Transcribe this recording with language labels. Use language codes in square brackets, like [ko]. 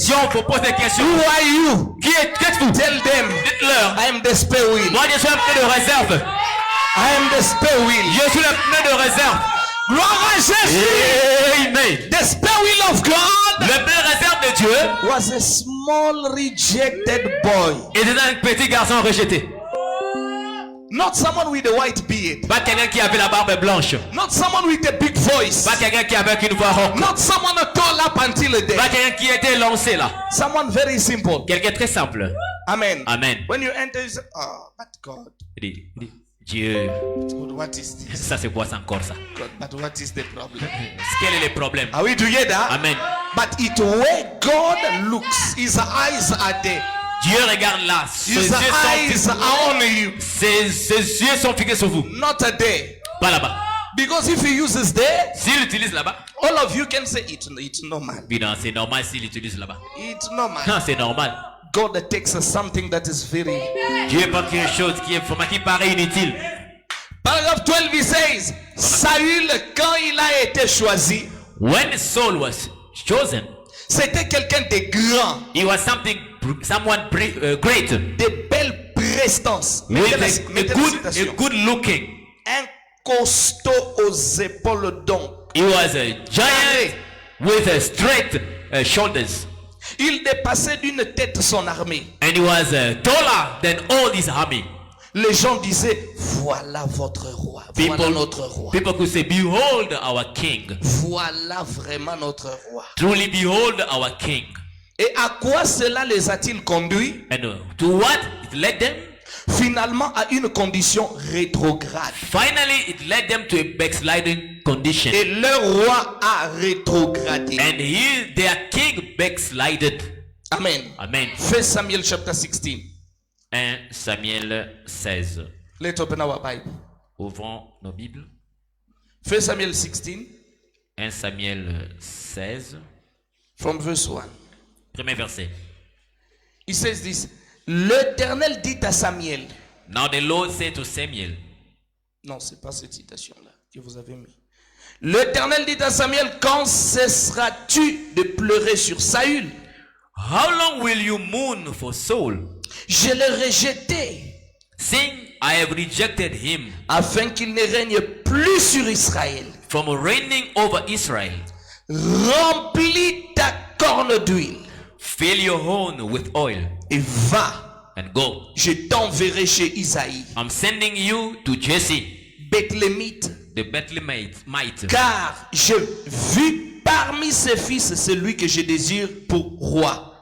[fr] Si on vous pose des questions, [en] who are you? [fr] qui êtes-vous? [en] Tell them, [fr] Dites-leur. [en] I am the spare wheel. [fr] Moi, je suis un pneu de réserve. [en] I am the spare wheel. [fr] Je suis le pneu de réserve. Gloire à Jésus. Amen. [en] The spare wheel of God [fr] Le pneu de réserve de Dieu [en] was a small rejected boy. [fr] était un petit garçon rejeté. [en] Not someone with a white beard. [fr] Pas quelqu'un qui avait la barbe blanche. [en] Not someone with a big voice. [fr] Pas quelqu'un qui avait une voix rauque. [en] Not someone tall up until the day. [fr] Pas quelqu'un qui était lancé là. [en] Someone very simple. [fr] Quelqu'un très simple. Amen. Amen. [en] When you enter, you say, oh, but God. [fr] Il dit, Dieu, [en] God, what is this? [fr] ça c'est quoi ça encore ça? [en] God, but what is the problem? [fr] Quel est le problème? [en] Are we together? Amen. But it where God looks, his eyes are there. [fr] Dieu regarde là. Ses [en] His eyes [fr] yeux [en] are on you, [fr] ses yeux sont fixés sur vous. [en] not there. [fr] Pas là-bas. [en] Because if he uses there, [fr] S'il utilise là-bas, [en] all of you can say it's normal. [fr] oui, non, c'est normal s'il utilise là-bas. [en] It's normal. [fr] Non, c'est normal. [en] God takes something that is very. [fr] Dieu prend quelque chose qui paraît inutile. Paragraphe 12, [en] he says, [fr] Saül, quand il a été choisi, [en] When Saul was chosen, [fr] c'était quelqu'un de grand, [en] he was someone great, [fr] de belles prestances. [en] with [fr] Mettez la citation. [en] a good looking. [fr] Un costaud aux épaules donc. [en] He was a giant with a straight shoulders, [fr] Il dépassait d'une tête son armée. [en] and he was taller than all his army. [fr] Les gens disaient, voilà votre roi, voilà notre roi. [en] People could say, "Behold our king! [fr] Voilà vraiment notre roi. [en] Truly, behold our king!" [fr] Et à quoi cela les a-t-il conduits? [en] And to what it led them? [fr] Finalement à une condition rétrograde. [en] Finally, it led them to a backsliding condition, [fr] Et leur roi a rétrogradé. [en] and their king backslided. Amen. Amen. 1 Samuel chapter 16. 1 Samuel 16. Let's open our Bible. [fr] Ouvrons nos Bibles. 1 Samuel 16 1 Samuel 16, [en] from verse 1. [fr] premier verset. [en] It says this. [fr] L'Éternel dit à Samuel. [en] Now the Lord said to Samuel, [fr] Non, c'est pas cette citation-là que vous avez mis. L'Éternel dit à Samuel, quand cesseras-tu de pleurer sur Saül? [en] "How long will you mourn for Saul? [fr] Je l'ai rejeté [en] Seeing I have rejected him [fr] afin qu'il ne règne plus sur Israël. [en] from reigning over Israel. [fr] Remplis ta corne d'huile [en] Fill your horn with oil [fr] et va. [en] and go. [fr] Je t'enverrai chez Isaïe, [en] I'm sending you to Jesse, [fr] Bethlémite, [en] the Bethlehemite, [fr] car je vis parmi ses fils celui que je désire pour roi.